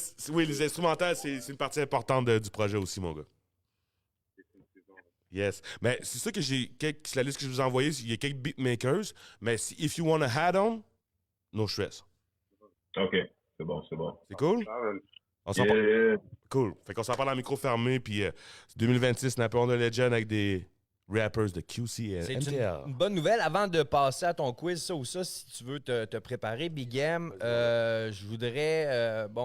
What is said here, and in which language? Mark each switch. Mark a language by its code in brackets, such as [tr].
[fr] Oui, les instrumentales, c'est une partie importante du projet aussi, mon gars. Yes. Mais c'est ça que c'est la liste que je vous ai envoyée. Il y a quelques beatmakers. [en] Mais if you want a hat-on, no stress. [fr] OK. C'est bon. C'est cool? On s'en parle. Cool. Fait qu'on s'en parle en micro fermé. Puis 2026, Napoléon de Legend avec des rappers de QC et C'est MTL. une bonne nouvelle. Avant de passer à ton quiz, ça ou ça, si tu veux te préparer, Big M, je voudrais...